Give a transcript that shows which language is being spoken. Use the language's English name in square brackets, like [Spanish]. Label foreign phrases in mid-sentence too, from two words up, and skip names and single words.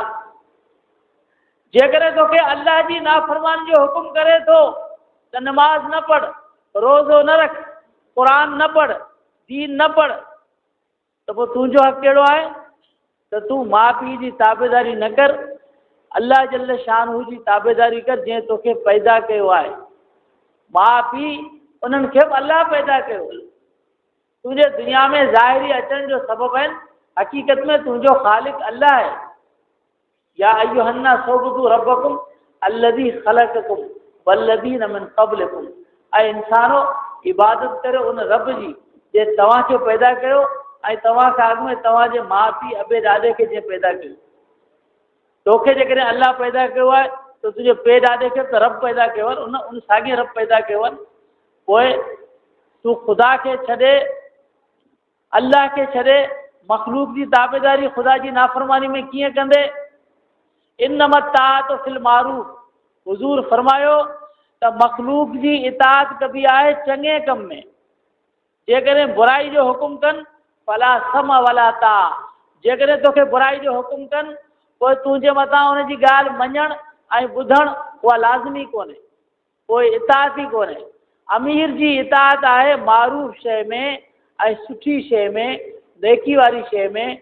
[Sindhi] जेकॾहिं तोखे अल्लाह जी नाफ़रमानी जो हुकुम करे थो त नमाज़ न पढ़, रोज़ो न रख, क़ुरान न पढ़, दीन न पढ़, त पोइ तुंहिंजो हक़ कहिड़ो आहे त तूं माउ पीउ जी ताबेदारी न कर, [Arabic] الله جل شانه [Sindhi] जी ताबेदारी कर जंहिं तोखे पैदा कयो आहे। माउ पीउ उन्हनि खे बि अल्लाह पैदा कयो, तुंहिंजे दुनिया में ज़ाहिरी अचण जो सबबु आहिनि, हक़ीक़त में तुंहिंजो ख़ालिक़ अल्लाह आहे। [Arabic] يا أيها الناس اعبدوا ربكم الذي خلقكم والذين من قبلكم, [Sindhi] ऐं इंसानो इबादत करियो उन रब जी जे तव्हांखे पैदा कयो ऐं तव्हां खां अॻु में तव्हांजे माउ पीउ अबे ॾाॾे खे जंहिं पैदा कयो। तोखे जेकॾहिं अल्लाह पैदा कयो आहे त तुंहिंजे पे ॾाॾे खे त रब पैदा कयो आहे, उन साॻे रब पैदा कयो आहे। पोइ तूं ख़ुदा खे छॾे, अल्लाह खे छॾे, मख़लूक जी ताबेदारी ख़ुदा जी नाफ़रमानी में कीअं कंदे? [Arabic] إنما الطاعة في المعروف. [Sindhi] हुज़ूर फरमायो त मख़लूक जी इताअत कबी आहे चङे कम में, जेकॾहिं बुराई जो हुकुम कनि [Arabic] فلا سمع ولا طاعة, [Sindhi] जेकॾहिं तोखे बुराई जो हुकुम कनि पोइ तुंहिंजे मथां हुनजी ॻाल्हि मञणु ऐं ॿुधणु उहा लाज़मी कोन्हे, पोइ इताअत ई कोन्हे। अमीर जी इताअत आहे मारूफ शइ में ऐं सुठी शइ में, नेकी वारी शइ में।